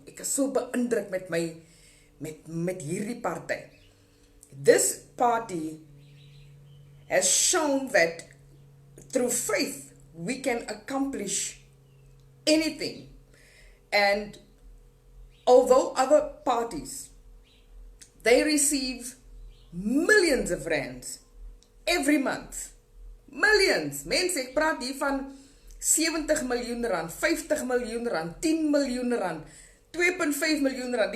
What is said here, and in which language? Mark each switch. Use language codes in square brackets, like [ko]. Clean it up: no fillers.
[af] Ek is so beïndruk met hierdie party. [en] This party has shown that through faith we can accomplish anything. And although other parties, they receive millions of rands every month. Millions. [af] Mense, ek praat hier van 70 miljoen rand, 50 miljoen rand, 10 miljoen rand, 2.5 miljoen rand.